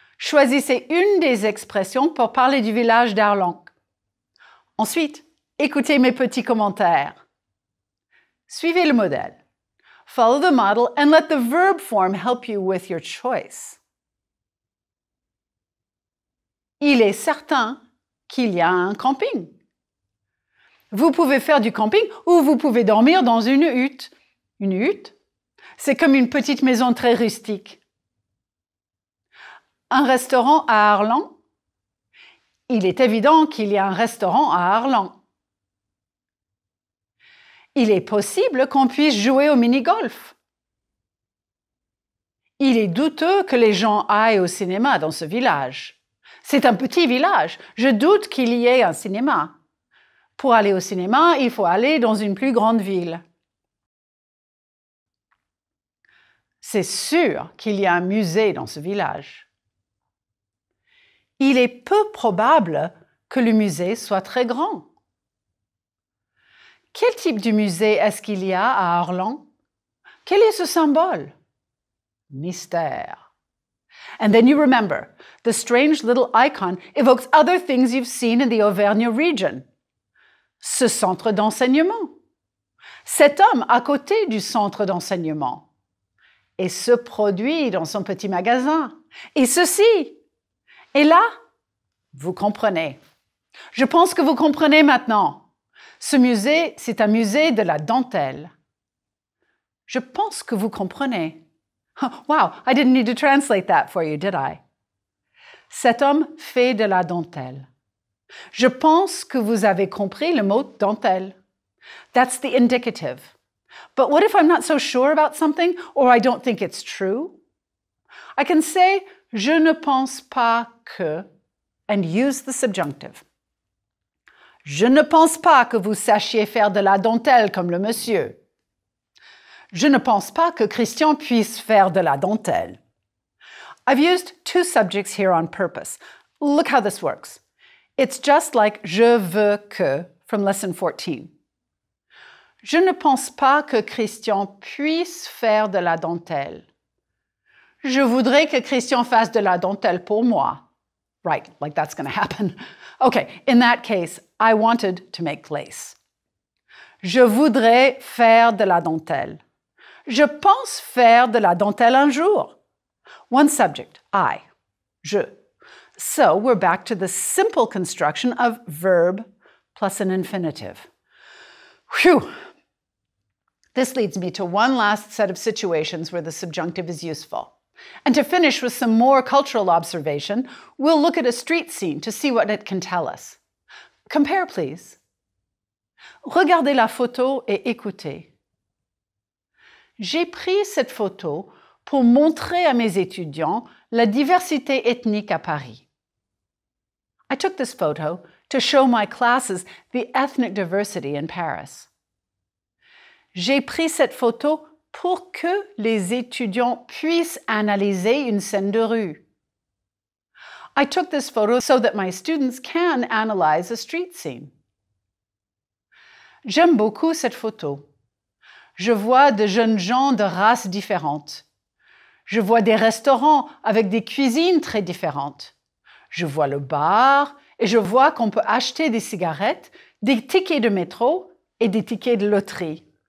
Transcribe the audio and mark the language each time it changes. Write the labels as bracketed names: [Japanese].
[French] Choisissez une des expressions pour parler du village d'Arlon. Ensuite, écoutez mes petits commentaires. Suivez le modèle. [English] Follow the model and let the verb form help you with your choice. [French] Il est certain qu'il y a un camping. Vous pouvez faire du camping ou vous pouvez dormir dans une hutte. Une hutte, c'est comme une petite maison très rustique. Un restaurant à Arlon? Il est évident qu'il y a un restaurant à Arlon. Il est possible qu'on puisse jouer au mini-golf. Il est douteux que les gens aillent au cinéma dans ce village. C'est un petit village. Je doute qu'il y ait un cinéma. Pour aller au cinéma, il faut aller dans une plus grande ville. C'est sûr qu'il y a un musée dans ce village. Il est peu probable que le musée soit très grand. Quel type de musée est-ce qu'il y a à Arlon? Quel est ce symbole? Mystère. [English] And then you remember, the strange little icon evokes other things you've seen in the Auvergne region. [French] Ce centre d'enseignement. Cet homme à côté du centre d'enseignement. Et ce produit dans son petit magasin. Et ceci. Et là, vous comprenez. Je pense que vous comprenez maintenant. Ce musée, c'est un musée de la dentelle. Je pense que vous comprenez. [English] Wow, I didn't need to translate that for you, did I? [French] Cet homme fait de la dentelle. Je pense que vous avez compris le mot dentelle. [English] That's the indicative. But what if I'm not so sure about something or I don't think it's true? I can say, [French] je ne pense pas que, [English] and use the subjunctive. [French] Je ne pense pas que vous sachiez faire de la dentelle comme le monsieur. Je ne pense pas que Christian puisse faire de la dentelle. [English] I've used two subjects here on purpose. Look how this works. It's just like [French] je veux que [English] from lesson 14. [French] Je ne pense pas que Christian puisse faire de la dentelle. Je voudrais que Christian fasse de la dentelle pour moi. [English] Right, like that's going to happen. Okay, in that case, I wanted to make lace. [French] Je voudrais faire de la dentelle. Je pense faire de la dentelle un jour. [English] One subject, I, je. So we're back to the simple construction of verb plus an infinitive. Whew! This leads me to one last set of situations where the subjunctive is useful. And to finish with some more cultural observation, we'll look at a street scene to see what it can tell us. Compare, please. [French] Regardez la photo et écoutez. J'ai pris cette photo pour montrer à mes étudiants la diversité ethnique à Paris. [English] I took this photo to show my classes the ethnic diversity in Paris. [French] J'ai pris cette photo pour que les étudiants puissent analyser une scène de rue. [English] I took this photo so that my students can analyze a street scene. [French] J'aime beaucoup cette photo. Je vois de jeunes gens de races différentes. Je vois des restaurants avec des cuisines très différentes. Je vois le bar et je vois qu'on peut acheter des cigarettes, des tickets de métro et des tickets de loterie.